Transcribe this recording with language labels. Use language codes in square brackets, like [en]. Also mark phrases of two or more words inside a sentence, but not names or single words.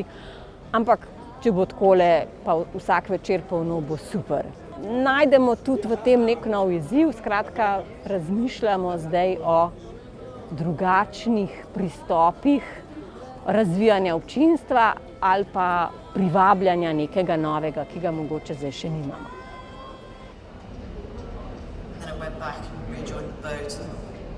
[sl] Ampak če bo takole, pa vsak večer polno, bo super. Najdemo tudi v tem nek nov izziv, skratka razmišljamo zdaj o drugačnih pristopih razvijanja občinstva ali pa privabljanja nekega novega, ki ga mogoče zdaj še nimamo. [en] And then I went back and rejoined the boat.